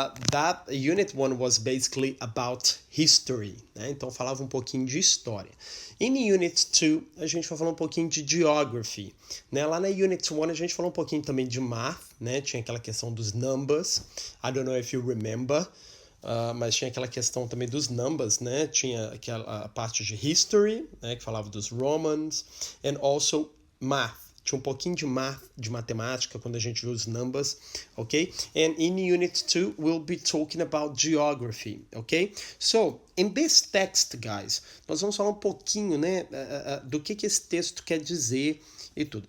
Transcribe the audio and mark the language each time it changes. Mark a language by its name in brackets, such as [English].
[English] That Unit 1 was basically about history, né? [Portuguese] Então, falava um pouquinho de história. Em Unit 2, a gente vai falar um pouquinho de geography, né? Lá na Unit 1, a gente falou um pouquinho também de math, né? Tinha aquela questão dos numbers. [English] I don't know if you remember. [Portuguese] Mas tinha aquela questão também dos numbers, né? Tinha aquela parte de history, né? Que falava dos Romans, [English] and also math. [Portuguese] Tinha um pouquinho de math, de matemática, quando a gente viu os numbers, ok? [English] And in Unit 2, we'll be talking about geography, ok? So, in this text, guys, [Portuguese] nós vamos falar um pouquinho, né, do que esse texto quer dizer e tudo.